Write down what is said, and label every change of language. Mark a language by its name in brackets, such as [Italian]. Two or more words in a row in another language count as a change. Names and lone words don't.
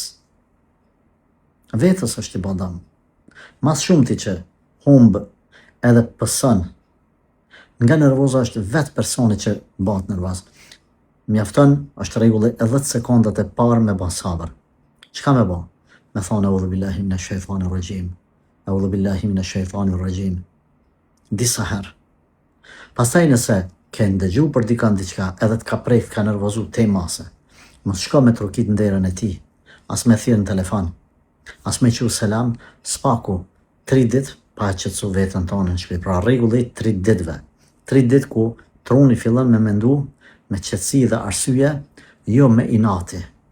[Albanian] Vetës është t'i bëj dëm. Mas shumti që humb edhe pëson, nga nervoza është vetë personi që bëhet nervoz. Mjafton është rregulli e 10 sekondat e parë me bën sabër. Çka me bë? Me thonë [Arabic] أعوذ بالله من الشيطان الرجيم. أعوذ بالله من الشيطان الرجيم. [Albanian] Disa herë. Pastaj nëse ke ndëgju për dikan diçka, edhe të ka prejkë, ka nervozu te mase, mos shko me trukit në derën e ti, as me thirë në telefon, as me qu selam, spaku, 3 dit, pa e qëtësu vetën tonë në shpi, pra rregullit 3 ditve, 3 dit ku truni fillon me mendu, me qëtësi dhe arsye, jo me inati.